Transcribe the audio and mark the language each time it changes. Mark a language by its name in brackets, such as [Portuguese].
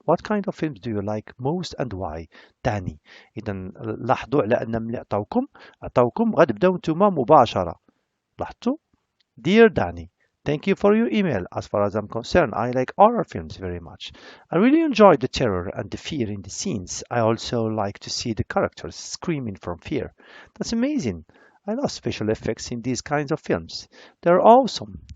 [English] What kind of films do you like most and why? داني. [Arabic] إذا لاحظوا على أن ملي عطاوكم غتبداو نتوما مباشرة. لاحظتوا؟ [English] Dear Danny, thank you for your email. As far as I'm concerned, I like horror films very much. I really enjoy the terror and the fear in the scenes. I also like to see the characters screaming from fear. That's amazing. I love special effects in these kinds of films. They're awesome.